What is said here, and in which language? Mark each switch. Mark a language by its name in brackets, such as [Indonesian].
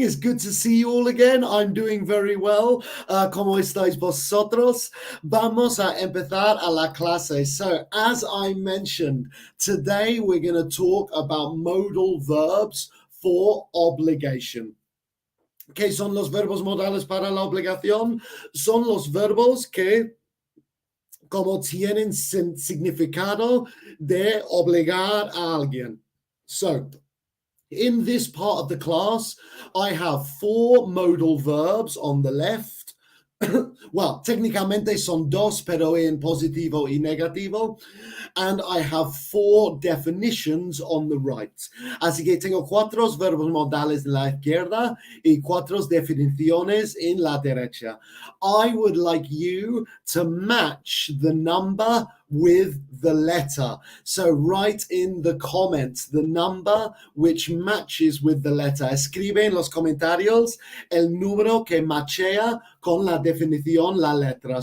[English] It's good to see you all again. I'm doing very well. [Spanish] ¿Cómo estáis vosotros? Vamos a empezar a la clase. [English] So as I mentioned, today we're going to talk about modal verbs for obligation. [Spanish] ¿Qué son los verbos modales para la obligación? Son los verbos que como tienen significado de obligar a alguien. [English] So, in this part of the class, I have 4 modal verbs on the left. [Spanish] Well, técnicamente son dos, pero en positivo y negativo. [English] And I have 4 definitions on the right. [Spanish] Así que tengo 4 verbos modales en la izquierda y 4 definiciones en la derecha. [English] I would like you to match the number with the letter. So write in the comments the number which matches with the letter. [Spanish] Escribe en los comentarios el número que machea con la definición, la letra.